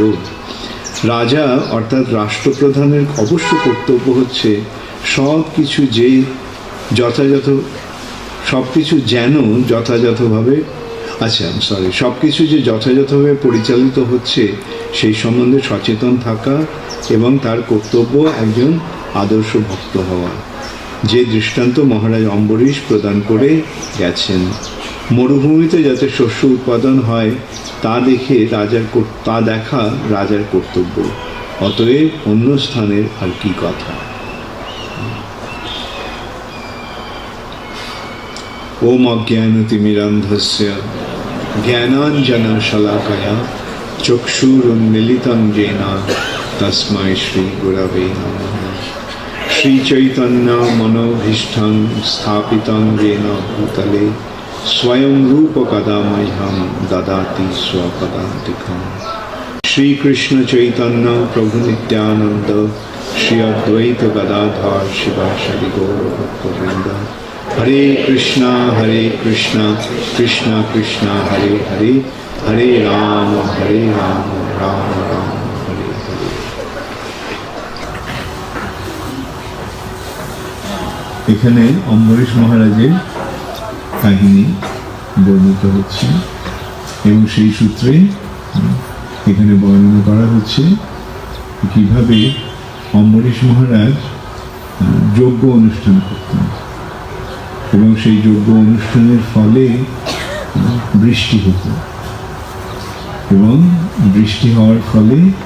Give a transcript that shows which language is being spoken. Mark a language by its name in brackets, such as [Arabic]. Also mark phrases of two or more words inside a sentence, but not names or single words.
[Bangla] রাজা অর্থাৎ রাষ্ট্রপ্রধানের অবশ্য কর্তব্য হচ্ছে সব কিছু যে যথাযথভাবে পরিচালিত হচ্ছে সেই সম্বন্ধে সচেতন থাকা এবং তার কর্তব্য একজন আদর্শ ভক্ত হওয়া, যে দৃষ্টান্ত মহারাজ অম্বরীশ প্রদান করে গেছেন। মরুভূমিতে যাতে শস্য উৎপাদন হয় তা দেখা রাজার কর্তব্য। অতএব অন্য স্থানের আর কি কথা। [Sanskrit] ओम अज्ञानतिमिरान्धस्य ज्ञानाञ्जनशलाकया चक्षुरुन्मीलितं येन तस्मै श्रीगुरवे नमः। श्रीचैतन्यमनोभीष्टं स्थापितं येन भूतले स्वयं रूपकदा मह्यं ददाति स्वपदान्तिकम्। श्रीकृष्ण चैतन्य प्रभु नित्यानंद श्री अद्वैत गदाधर शिवासादि गौर भक्तवृंद। हरे कृष्णा कृष्णा कृष्णा हरे हरे, हरे राम राम राम हरे हरे। [Bangla] এখানে অম্বরীশ মহারাজের কাহিনী বর্ণিত হচ্ছে এবং সেই সূত্রে এখানে বর্ণনা করা হচ্ছে কিভাবে অম্বরীশ মহারাজ যজ্ঞ অনুষ্ঠান করতেন এবং সেই যজ্ঞ অনুষ্ঠানের ফলে বৃষ্টি হতো এবং বৃষ্টি হওয়ার ফলে